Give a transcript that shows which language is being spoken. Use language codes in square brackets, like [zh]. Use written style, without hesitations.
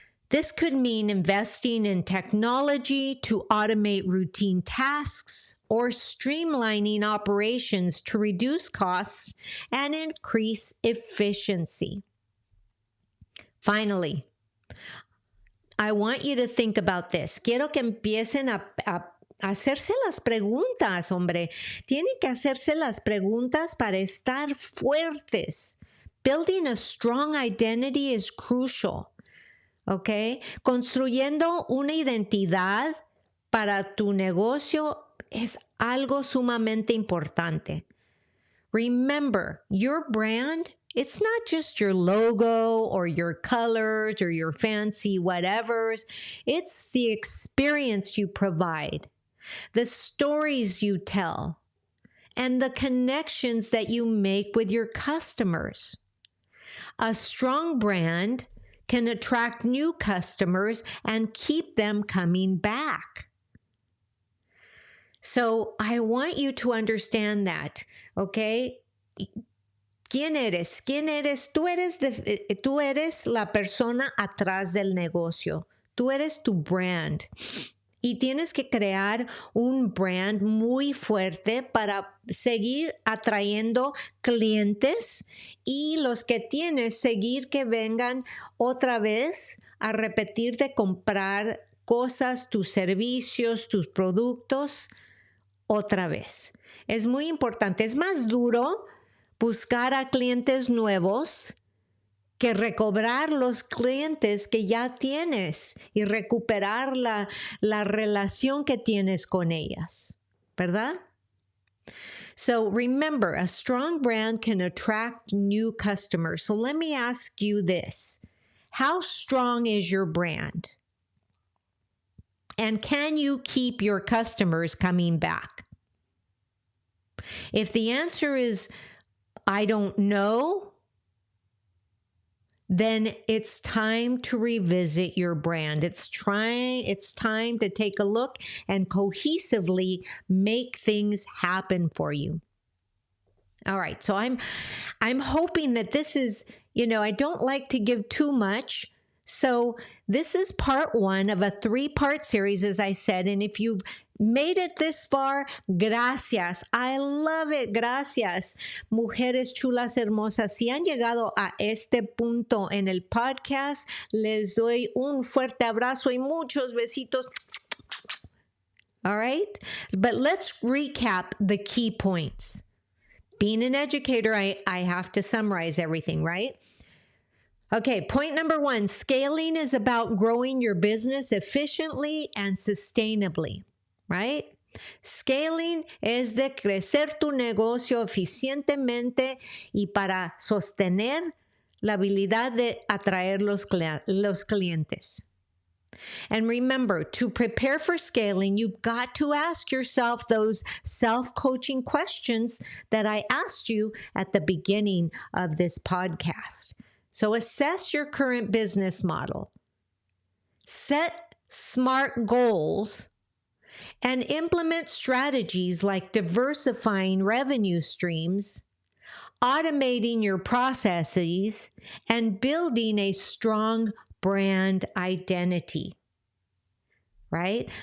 [en] This could mean investing in technology to automate routine tasks or streamlining operations to reduce costs and increase efficiency. Finally, I want you to think about this. [es] Quiero que empiecen a hacerse las preguntas, hombre. Tienen que hacerse las preguntas para estar fuertes. [en] Building a strong identity is crucial. [es] ¿Ok? Construyendo una identidad para tu negocio es algo sumamente importante. [en] Remember, your brand, it's not just your logo or your colors or your fancy whatevers. It's the experience you provide, the stories you tell, and the connections that you make with your customers. A strong brand can attract new customers and keep them coming back. So I want you to understand that, okay? [es] ¿Quién eres? ¿Quién eres? Tú eres la persona atrás del negocio. Tú eres tu brand. Y tienes que crear un brand muy fuerte para seguir atrayendo clientes y los que tienes, seguir que vengan otra vez a repetir de comprar cosas, tus servicios, tus productos otra vez. Es muy importante. Es más duro buscar a clientes nuevos que recobrar los clientes que ya tienes y recuperar la relación que tienes con ellas, ¿verdad? [en] So remember, a strong brand can attract new customers. So let me ask you this. How strong is your brand? And can you keep your customers coming back? If the answer is, I don't know, then it's time to revisit your brand. It's time to take a look and cohesively make things happen for you. All right, so I'm hoping that this is, I don't like to give too much. So this is part 1 of a 3-part series, as I said. And if you've made it this far, gracias. I love it. [es] Gracias. Mujeres chulas hermosas. Si han llegado a este punto en el podcast, les doy un fuerte abrazo y muchos besitos. [en] All right? But let's recap the key points. Being an educator, I have to summarize everything, right? Okay, point number 1, scaling is about growing your business efficiently and sustainably, right? [es] Scaling es de crecer tu negocio eficientemente y para sostener la habilidad de atraer los clientes. [en] And remember, to prepare for scaling, you've got to ask yourself those self-coaching questions that I asked you at the beginning of this podcast. So assess your current business model, set SMART goals, and implement strategies like diversifying revenue streams, automating your processes, and building a strong brand identity, right?